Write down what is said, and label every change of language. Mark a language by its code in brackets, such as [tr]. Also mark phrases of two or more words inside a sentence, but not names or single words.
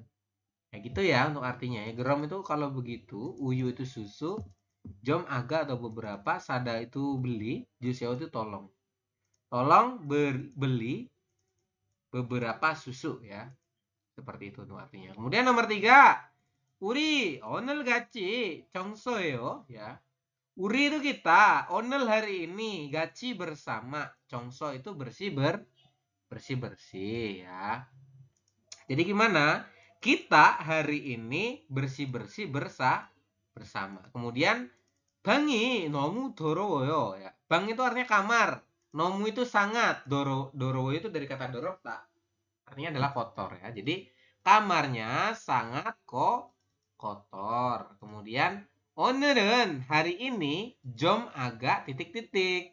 [id] Ya gitu ya untuk artinya ya. Gerom itu kalau begitu, uyu itu susu, jom agak atau beberapa, sada itu beli, juseo itu tolong. Tolong beli beberapa susu ya. Seperti itu untuk artinya. Kemudian nomor 3, [ko] uri 오늘 같이 청소해요 ya. [id] Uri itu kita, 오늘 hari ini, gaci bersama, congso itu bersih ya. Jadi gimana? Kita hari ini bersih-bersih bersama. Kemudian [ko] 방이 너무 더러워요 [id] ya. 방 itu artinya kamar. 너무 itu sangat. 더러워 itu dari kata 더럽다. Artinya adalah kotor ya. Jadi kamarnya sangat kotor. Kemudian 오늘은 hari ini 좀 agak titik-titik.